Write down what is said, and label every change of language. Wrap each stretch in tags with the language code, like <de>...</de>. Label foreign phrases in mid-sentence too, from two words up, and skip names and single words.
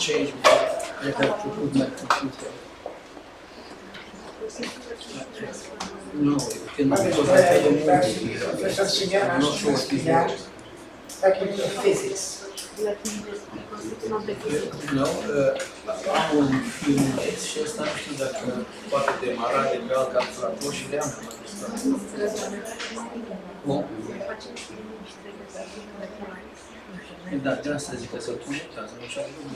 <en>change, but I have to put my computer. No, you cannot, because I have a movie. Professor Sigan, I'm not sure what is it. Faculty of Physics. No,</en> <ro>am un filmuleț și ăsta nu știu dacă poate demara de pe alt calculator și le-am înregistrat. Bun. Da, de asta zic că se conectează, nu știu</ro>